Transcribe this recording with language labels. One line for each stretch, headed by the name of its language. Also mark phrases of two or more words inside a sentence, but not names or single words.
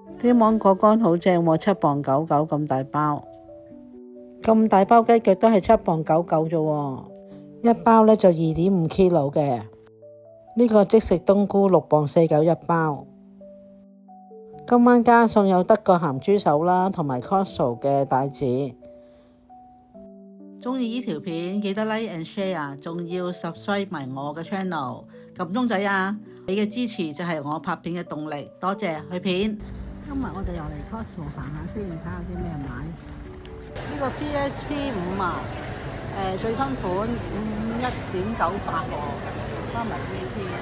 Cantonese: 啲芒果乾好正喎，7磅99咁大包，咁大包雞腳都係7磅99啫喎，一包呢就2.5 kilo 嘅。呢個即食冬菇6磅49一包。今晚加餸有德國鹹豬手啦，同埋 Costco 嘅帶子。鍾意呢條片記得
English: like and share，
Cantonese: 仲要 subscribe 埋我嘅 channel， 撳鐘仔啊！你嘅支持就係我拍片嘅動力，多謝去片。今日我哋又嚟 Costco 行下先，睇下啲咩買。呢個 PSP 5啊，最新款51.98喎，加埋 VAT。